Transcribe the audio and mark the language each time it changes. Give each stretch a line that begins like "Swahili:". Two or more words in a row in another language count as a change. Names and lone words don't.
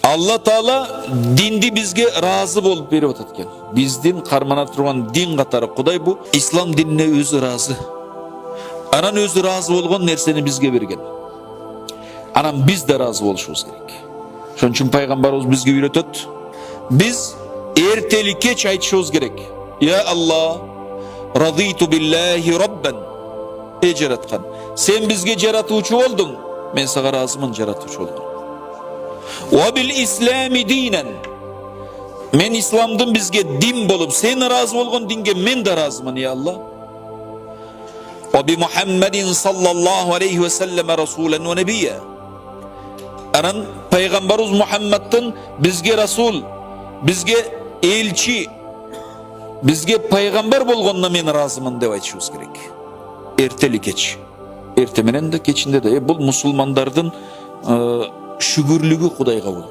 Kyrgyz: Allah Taala dindi bizge razı bolup berip atat eкен. Биздин кармана турган дин катары Кудай бу ислам динине өзү разы. Анан өзү разы болгон нерсени бизге берген. Анан биз да разы болушубуз керек. Ошон үчүн пайгамбарыбыз бизге үйрөтөт. Биз эртели кеч айтышыбыз керек.
Arabic: يا الله رضيت بالله ربا.
Kyrgyz: Ey жараткан, сен бизге жаратуучу болдуң, мен сага разымын жаратуучу болгон.
Arabic: وبالإسلام دينا.
Kyrgyz: Мен исламдын бизге дин болуп, сен разы болгон динге мен да разымын,
Arabic: يا الله. وبمحمد صلى الله عليه وسلم رسولا ونبيا.
Kyrgyz: Анан пайгамбарыбыз Мухаммадтын бизге расул, бизге элчи, бизге пайгамбар болгонуна мен разымын деп айтышыбыз керек. Эртели кеч. Эрте менен да кечинде да. Бул мусулмандардын шүгүрлүгү Кудайга болгон.